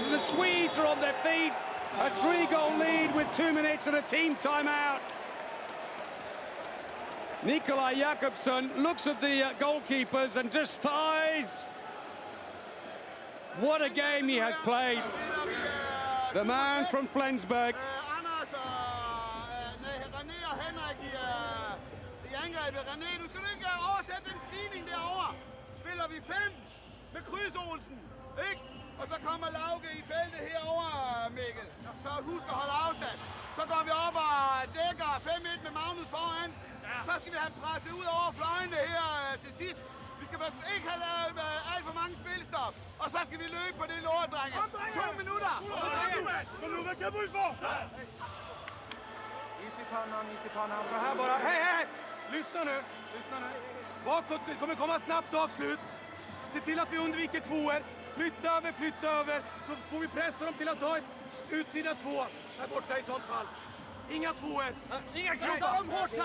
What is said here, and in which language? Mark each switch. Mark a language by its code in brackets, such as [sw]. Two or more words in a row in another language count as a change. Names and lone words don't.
[en] The Swedes are on their feet. A 3-goal lead with 2 minutes and a team timeout. Nikolaj Jakobsson looks at the goalkeepers and just thighs. What a game he has played. The man from Flensburg. [da] René, du skal ikke oversætte den screening derovre. Spiller vi 5 med Kryds Olsen, ikke? Og så kommer Lauke i feltet herover, Mikkel. Så husk at holde afstand. Så går vi op og dækker 5-1 med Magnus foran. Så skal vi have presset ud over fløjene her til sidst. Vi skal ikke have lavet alt for mange spilstop. Og så skal vi løbe på det lort, drenge. 2 minutter. Kom nu, hvad kan du få? [sv] Is i pannan, så här bara. Hej! Lyssna nu. Bakåt, det kommer komma snabbt avslut. Se till att vi undviker tvåor. Flytta över. Så får vi pressa dem till att ta ett utsida 2. Här borta i sånt fall. Inga tvåor. Inga krav. Satsar de hårt här.